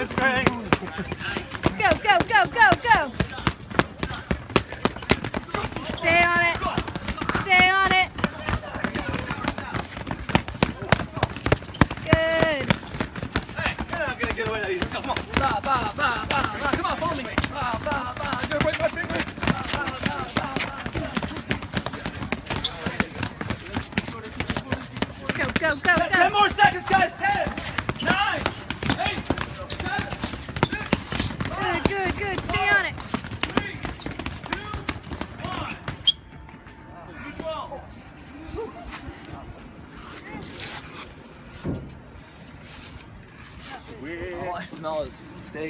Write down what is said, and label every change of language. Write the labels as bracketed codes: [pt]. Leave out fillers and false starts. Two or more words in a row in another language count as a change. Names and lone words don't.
[en] Go, go, go, go, go. Stay on it. Stay on it. Good. Hey, you're not going to get away that easy. Let's go. Come on. Ba, ba, ba, ba, ba. Come on, follow me. Ba, ba, ba. You're break my fingers. Ba, ba, ba, ba, ba. Go, go, go, go. 10 more seconds, guys. 10, 9, 8, 7, 6, 5, Good, good, good. Stay on it. 3, 2, 1. 12. Oh, I smell his steak.